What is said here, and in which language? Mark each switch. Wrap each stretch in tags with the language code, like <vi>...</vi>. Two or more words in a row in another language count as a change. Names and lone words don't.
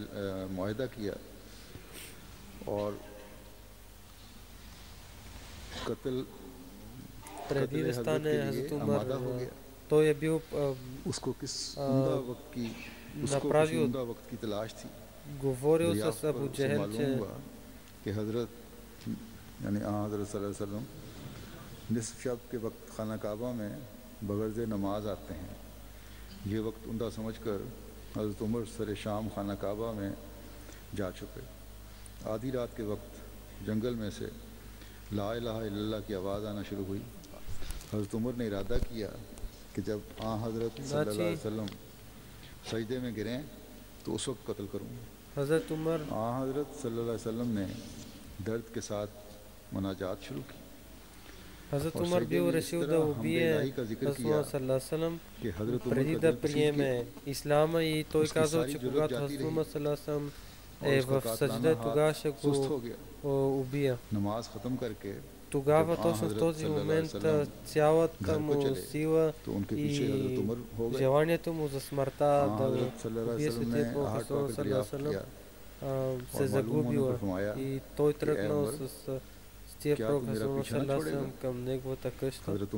<bg>Преди да стане Хазрат Умар, той е бил направил, говорил с Абу Джехел, че</bg> <ur>نصف شب کے وقت خانہ کعبہ میں بغرض نماز آتے ہیں. یہ وقت عمدہ سمجھ کر حضرت عمر سر شام خانہ کعبہ میں جا چکے. آدھی رات کے وقت جنگل میں سے</ur> <ar>لا إله إلا الله</ar> <ur>کی آواز آنا شروع ہوئی. حضرت عمر نے ارادہ کیا کہ جب حضرت</ur> <ar>صلى الله عليه وسلم</ar> <ur>سجدے میں گریں تو اس وقت قتل کروں گا. حضرت عمر حضرت</ur> <ar>صلى الله عليه وسلم</ar> <ur>نے درد کے ساتھ مناجات شروع کی.</ur> <bg>Хазрат Умар бил решил да убие Расула саллаллаху преди да приеме исляма и той казал, че когато Хазрат Умар саллаллаху е в саджда, тогава ще го убия. Тогава точно в този момент цялата му сила и желанието му за смъртта да убие светия Пророк саллаллаху се загубила и той тръгнал с тия Пророк саллаллаху към неговата къща</bg>